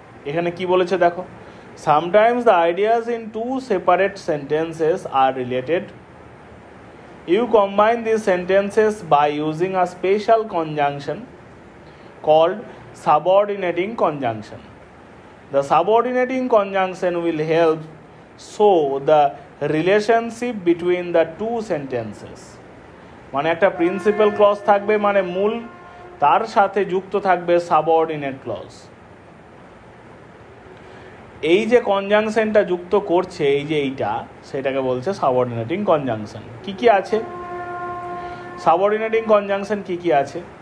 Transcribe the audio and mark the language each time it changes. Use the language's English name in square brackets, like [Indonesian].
[Bangla] এখানে কি বলেছে দেখো, [English] Sometimes the ideas in two separate sentences are related. You combine this sentences by using a special conjunction called subordinating conjunction. The subordinating conjunction will help show the relationship between the two sentences. [Bangla] মানে একটা principal clause থাকবে, মানে মূল, তার সাথে যুক্ত থাকবে subordinate clause. এই যে কনজাংশনটা যুক্ত করছে, এই যে এইটা, সেটাকে বলছে সাবঅর্ডিনেটিং কনজাংশন। কি কি আছে সাবঅর্ডিনেটিং কনজাংশন? কি কি আছে?